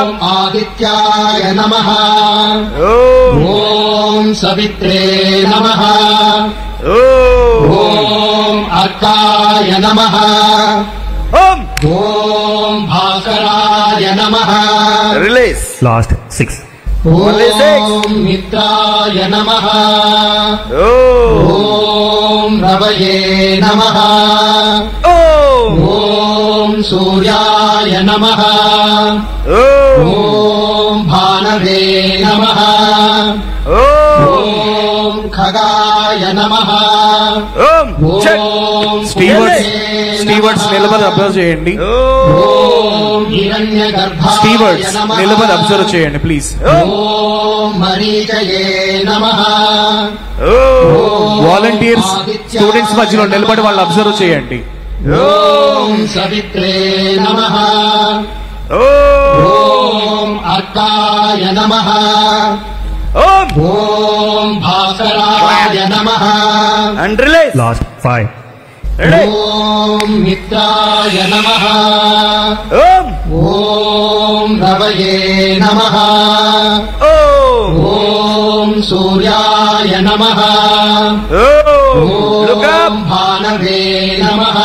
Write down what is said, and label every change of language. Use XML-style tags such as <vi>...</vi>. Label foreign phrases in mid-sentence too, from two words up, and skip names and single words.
<en>అప్</en> <sa>आदित्याय नमः ఓం ॐ सवित्रे नमः ఓం ॐ अर्काय नमः ఓం ॐ भास्कराय नमः</sa> <en>రిలీజ్ Last 6. Only six.</en> <sa>ॐ मित्राय नमः ఓం ॐ रवये नमः ఓం ॐ सूर्याय नमः ఓం ॐ भानवे नमः ఓం ॐ खगाय नमः ఓం చెక్ ॐ</sa> <te>స్టీవర్డ్స్ నిలబడి అబ్జర్వ్ చేయండి.</te> <sa>ఓం ॐ हिरण्यगर्भाय</sa> <te>స్టీవర్డ్స్</te> <sa>नमः</sa> <te>నిలబడి అబ్జర్వ్ చేయండి ప్లీజ్.</te> <sa>ఓం ॐ मरीचये नमः ఓం</sa> <te>వాలంటీర్స్ స్టూడెంట్స్ మధ్యలో నిలబడి వాళ్ళు అబ్జర్వ్ చేయండి.</te> <sa>ॐ सवित्रे नमः ఓం ॐ अर्काय नमः ఓం ॐ भास्कराय नमः</sa> <en>and release Last 5. రెడీ</en> <sa>ॐ मित्राय नमः ఓం ॐ रवये नमः ఓం ॐ सूर्याय नमः ఓం లుక్ ॐ</sa> <en>అప్</en> <sa>भानवे नमः</sa>